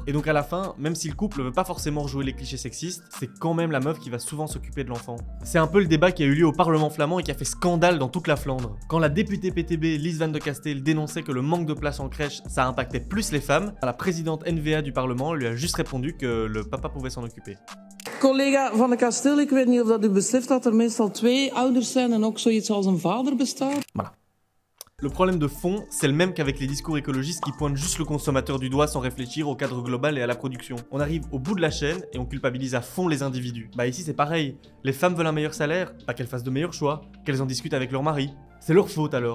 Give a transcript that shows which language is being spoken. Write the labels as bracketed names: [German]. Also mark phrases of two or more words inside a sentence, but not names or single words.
[French] Et donc à la fin, même si le couple veut pas forcément rejouer les clichés sexistes, c'est quand même la meuf qui va souvent s'occuper de l'enfant. C'est un peu le débat qui a eu lieu au Parlement flamand et qui a fait scandale dans toute la Flandre. Quand la députée PTB, Lise Van de Kasteel, dénonçait que le manque de place en crèche, ça impactait plus les femmes, la présidente NVA du Parlement lui a juste répondu que le papa pouvait s'en occuper. [Dutch] Collega Van de Kasteel, ik weet niet of dat u beseft dat er meestal 2 ouders zijn en ook zoiets als een vader bestaat. [French] Voilà. Le problème de fond, c'est le même qu'avec les discours écologistes qui pointent juste le consommateur du doigt sans réfléchir au cadre global et à la production. On arrive au bout de la chaîne et on culpabilise à fond les individus. Bah ici c'est pareil, les femmes veulent un meilleur salaire, pas qu'elles fassent de meilleurs choix, qu'elles en discutent avec leur mari. C'est leur faute alors.